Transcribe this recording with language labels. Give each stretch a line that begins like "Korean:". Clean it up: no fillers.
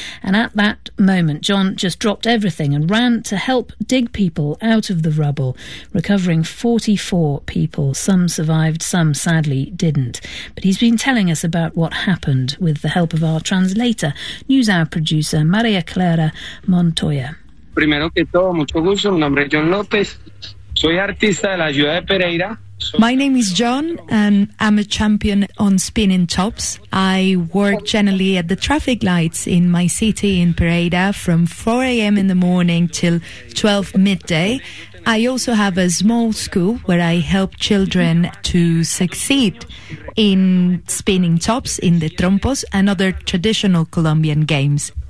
English: And at that moment, John just dropped everything and ran to help dig people out of the rubble, recovering 44 people. Some survived, some sadly didn't. But he's been telling us about what happened with the help of our translator, NewsHour producer Maria Clara Montoya.
Spanish: Primero que todo, mucho gusto. Mi nombre es John López. Soy artista de la ciudad de Pereira.
English: My name is John, and I'm a champion on spinning tops. I work generally at the traffic lights in my city in Pereira from 4 a.m. in the morning till 12 midday. I also have a small school where I help children to succeed in spinning tops, in the trompos, and other traditional Colombian games.